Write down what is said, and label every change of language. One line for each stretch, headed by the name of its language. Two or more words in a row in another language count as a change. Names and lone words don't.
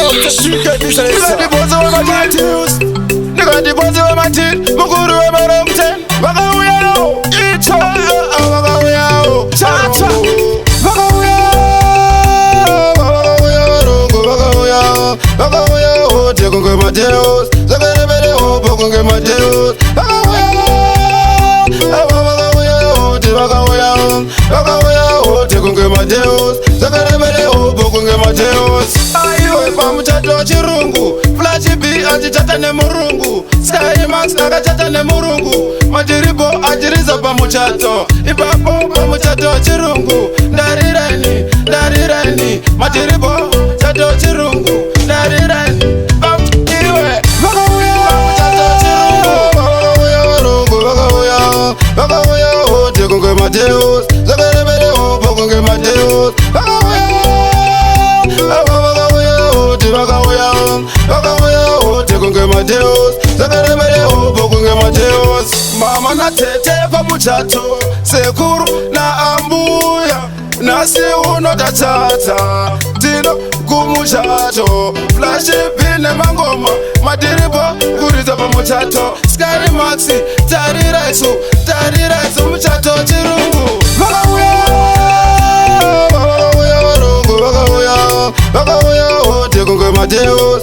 English: street get this. Nigga the boss with my tattoos. Nigga the boss with my teeth.
Shona: Mukuru
English: with my
Shona: rumten. Waka uyao. Icho. Waka uyao. Cha-cha. Waka uyao. Waka uyao. Waka uyao. Waka uyao. Tekunge Mateus. Zakare bere ho. Pokunge Mateus. Waka uyao. Waka uyao. Waka uyao. Waka uyao. Tekunge Mateus. Zakare bere ho. Pokunge Mateus. Aiwe pamuchato chirungu. Flash B ajichata ne murungu. Sky Max akachata ne murungu. Majiribo ajiriza pamuchato. Ipapo pamuchato chirungu. Ndarirani, ndarirani. Majiribo chato chirungu. Ndarirani. Iwe Wakauya pamuchato chirungu. Wakauya, Wakauya, Tekunge Mateus. Zakare bere ho, Pokunge Mateus. Wakauya, Wakauya, Tekunge Mateus. Zakare bere ho, Pokunge Mateus. Mama na tete pamuchato. Sekuru na ambuya. Nasi uno tachata. Tino kumuchato. Flash pine mangoma. Madiribo kuriza pamuchato. Sky Maxi tariraisu. Tariraisu muchato chirungu. Wakauya, Wakauya, Wakauya, Tekunge Mateus.